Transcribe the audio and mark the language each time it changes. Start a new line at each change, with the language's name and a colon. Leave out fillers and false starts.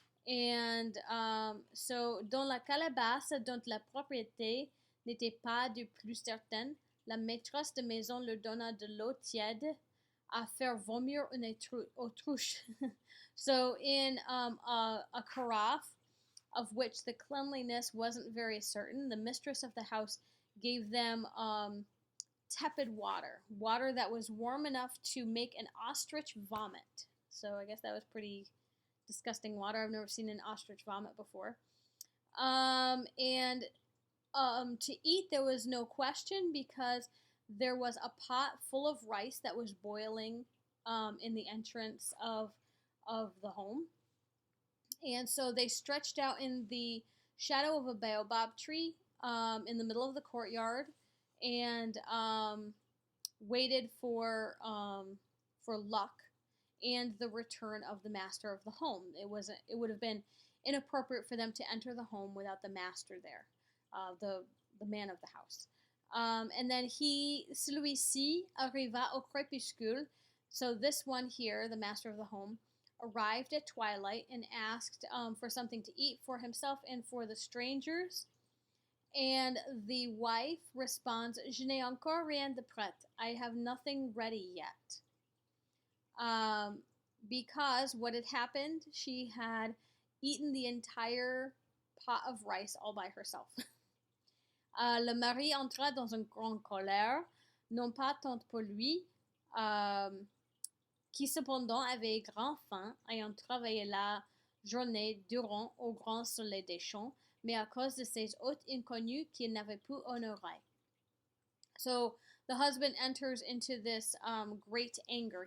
English: And so,
French: dans la calebasse dont la propriété n'était pas du plus certaine, la maîtresse de maison leur donna de l'eau tiède à faire vomir une autruche.
English: So, in a carafe of which the cleanliness wasn't very certain, the mistress of the house gave them tepid water that was warm enough to make an ostrich vomit. So I guess that was pretty disgusting water. I've never seen an ostrich vomit before. And to eat, there was no question, because there was a pot full of rice that was boiling in the entrance of the home. And so they stretched out in the shadow of a baobab tree in the middle of the courtyard, and waited for luck and the return of the master of the home. It would have been inappropriate for them to enter the home without the master there, the man of the house. And then
French: celui-ci arriva au crépuscule.
English: So this one here, the master of the home, arrived at twilight and asked for something to eat for himself and for the strangers. And the wife responds,
French: Je n'ai encore rien de prêt.
English: I have nothing ready yet. Because what had happened, she had eaten the entire pot of rice all by herself.
French: Le mari entra dans une grande colère, non pas tant pour lui, qui cependant avait grand faim, ayant travaillé la journée durant au grand soleil des champs, mais à cause de ces hôtes inconnus qu'il n'avait pu honorer.
English: So the husband enters into this great anger.